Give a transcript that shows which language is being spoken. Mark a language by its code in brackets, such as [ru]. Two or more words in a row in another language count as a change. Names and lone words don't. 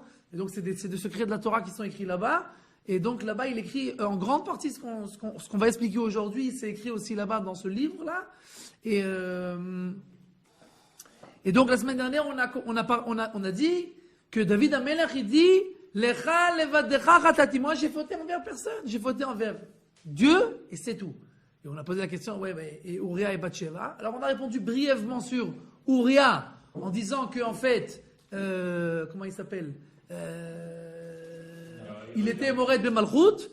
[fr] Et donc, c'est des secrets de la Torah qui sont écrits là-bas. Et donc, là-bas, il écrit, en grande partie, ce qu'on va expliquer aujourd'hui, c'est écrit aussi là-bas dans ce livre-là. Et donc, la semaine dernière, on a dit que David Amelech, il dit, [he] לך לבדך חטאתי. [fr] Moi, j'ai fauté envers personne. J'ai fauté envers Dieu, et c'est tout. Et on a posé la question, et Uria et Bathsheba. Alors, on a répondu brièvement sur Uria, en disant que, en fait, comment il s'appelle? Il était Mored de Malchut.